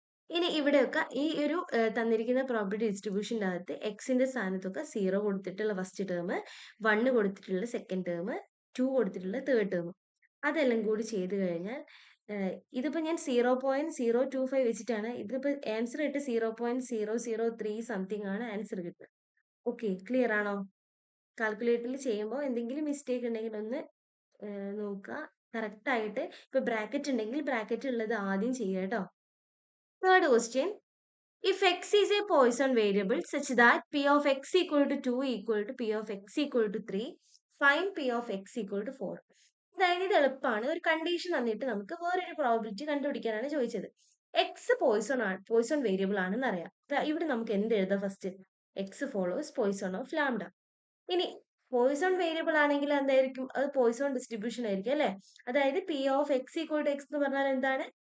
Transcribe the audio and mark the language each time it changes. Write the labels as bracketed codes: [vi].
[ml] ഇനി ഇവിടെയൊക്കെ ഈ ഒരു തന്നിരിക്കുന്ന പ്രോബബിലിറ്റി ഡിസ്ട്രിബ്യൂഷൻ്റെ അകത്ത് എക്സിന്റെ സ്ഥാനത്തൊക്കെ 0 കൊടുത്തിട്ടുള്ള ഫസ്റ്റ് ടേം, 1 കൊടുത്തിട്ടുള്ള സെക്കൻഡ് ടേം, 2 കൊടുത്തിട്ടുള്ള തേർഡ് ടേം, അതെല്ലാം കൂടി ചെയ്ത് കഴിഞ്ഞാൽ ഇതിപ്പോ ഞാൻ 0.025 വെച്ചിട്ടാണ്, ഇതിപ്പോ ആൻസർ ഇട്ട് 0.003 സംതിങ് ആണ് ആൻസർ കിട്ടുന്നത്. ഓക്കെ, ക്ലിയർ ആണോ? കാൽക്കുലേറ്ററിൽ ചെയ്യുമ്പോൾ എന്തെങ്കിലും മിസ്റ്റേക്ക് ഉണ്ടെങ്കിൽ ഒന്ന് നോക്കുക. കറക്റ്റ് ആയിട്ട് ഇപ്പൊ ബ്രാക്കറ്റ് ഉണ്ടെങ്കിൽ ബ്രാക്കറ്റ് ഉള്ളത് ആദ്യം ചെയ്യുക കേട്ടോ. [en] Third question, if x is a Poisson variable such that p of x equal to 2 equal to p of x equal to 3, find p of x equal to 4. [ml] അതായത് ഇത് എളുപ്പമാണ്. ഒരു കണ്ടീഷൻ തന്നിട്ട് നമുക്ക് വേറൊരു പ്രോബിലിറ്റി കണ്ടുപിടിക്കാനാണ് ചോദിച്ചത്. എക്സ് പോയിസൺ വേരിയബിൾ ആണെന്ന് അറിയാം. ഇവിടെ നമുക്ക് എന്ത് എഴുതാം? [en] First x follows Poisson of lambda. [ml] ഇനി പോയിസൺ വേരിയബിൾ ആണെങ്കിൽ എന്തായിരിക്കും? അത് പോയിസൺ ഡിസ്ട്രിബ്യൂഷൻ ആയിരിക്കും അല്ലെ? അതായത് P of X equal to X എന്ന് പറഞ്ഞാൽ എന്താണ്?